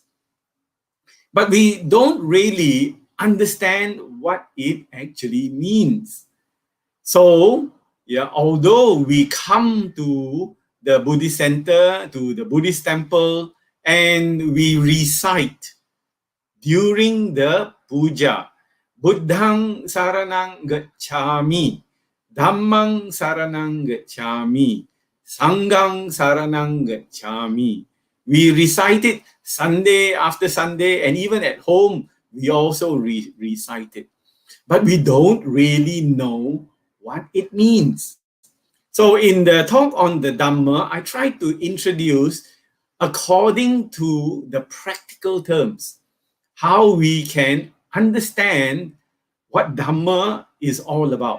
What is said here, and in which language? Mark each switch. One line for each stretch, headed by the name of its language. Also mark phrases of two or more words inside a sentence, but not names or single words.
English: But we don't really understand what it actually means. So, although we come to the Buddhist center, to the Buddhist temple, and we recite during the puja,
Pali: Buddhang saranang gacchami, Dhammang saranang gacchami, Sanghang saranang gacchami.
English: We recite it Sunday after Sunday, and even at home, we also recite it. But we don't really know what it means. So in the talk on the Dhamma, I try to introduce according to the practical terms, how we can understand what Dhamma is all about.